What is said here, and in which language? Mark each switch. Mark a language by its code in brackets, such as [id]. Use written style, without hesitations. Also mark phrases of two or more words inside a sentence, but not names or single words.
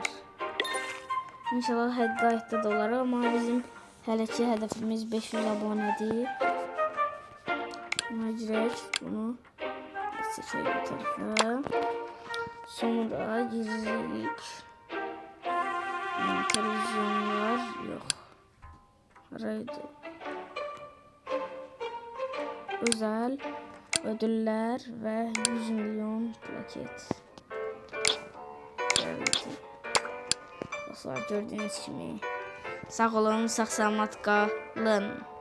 [az] İnşallah hədayətdə də olar, amma bizim hələ ki hədəfimiz 500 abonedir. Buna girək, bunu seçək bu tərəfə. Sonra giririk. Televizyonlar yox. Radio. [tr] Özel ödüller ve 100 milyon plaket. Dostlar gördüğünüz gibi. [az] Sağ olun, sağ salamat qalın.